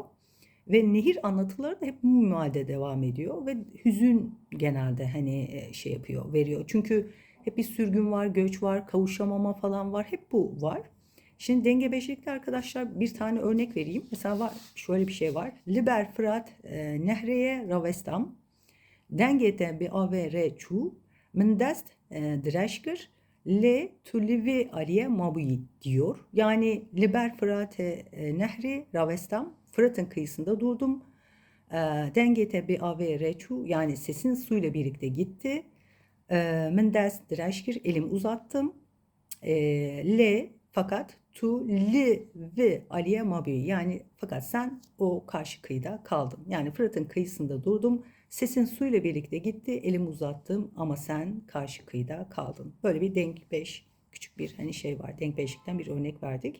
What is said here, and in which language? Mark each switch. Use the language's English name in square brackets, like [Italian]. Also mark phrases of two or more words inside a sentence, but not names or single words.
[Turkish] Ve nehir anlatıları da hep bu minvalde devam ediyor ve hüzün genelde hani veriyor. Çünkü hep bir sürgün var, göç var, kavuşamama falan var. Hep bu var. Şimdi denge beşlikte arkadaşlar bir tane örnek vereyim. Mesela var, şöyle bir şey var. [Kurdish] Liber Fırat nehreye ravestam dengete bi avere çu min dest direşkir le tulivi aliye mabuyi diyor. [Turkish] Yani [Kurdish] Liber Fırat nehri ravestam, [Turkish] Fırat'ın kıyısında durdum. [Kurdish] Dengete bi avere çu, [Turkish] yani sesin suyla birlikte gitti. [Kurdish] Min dest direşkir, [Turkish] elim uzattım. [Kurdish] Le fakat tu li ve aliye mabi, [Turkish] yani fakat sen o karşı kıyıda kaldın. Yani Fırat'ın kıyısında durdum. Sesin suyla birlikte gitti. Elimi uzattım ama sen karşı kıyıda kaldın. Böyle bir denk beş, küçük bir hani şey var. Denk beşlikten bir örnek verdik.